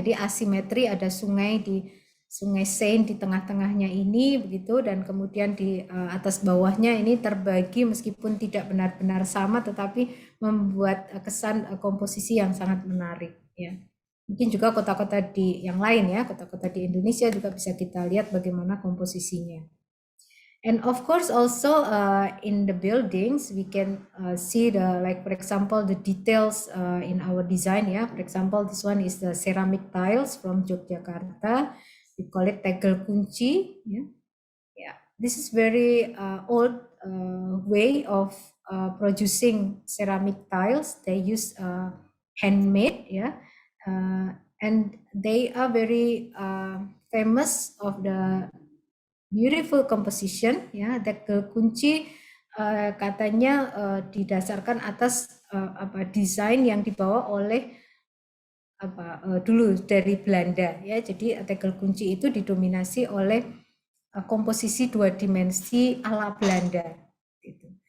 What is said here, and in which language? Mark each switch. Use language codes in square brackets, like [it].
[id] Jadi asimetri, ada sungai Seine di tengah-tengahnya ini begitu, dan kemudian di atas bawahnya ini terbagi meskipun tidak benar-benar sama tetapi membuat kesan komposisi yang sangat menarik ya. Mungkin juga kota-kota di yang lain ya, kota-kota di Indonesia juga bisa kita lihat bagaimana komposisinya. [en] And of course also in the buildings we can see the, like for example, the details in our design, yeah. For example, this one is the ceramic tiles from Yogyakarta. We call it tegel kunci, yeah. Yeah, this is very old way of producing ceramic tiles. They use handmade, yeah. And they are very famous of the beautiful composition, ya. [id] Tegel kunci katanya didasarkan atas desain yang dibawa oleh dulu dari Belanda, ya. Jadi tegel kunci itu didominasi oleh komposisi dua dimensi ala Belanda. Gitu.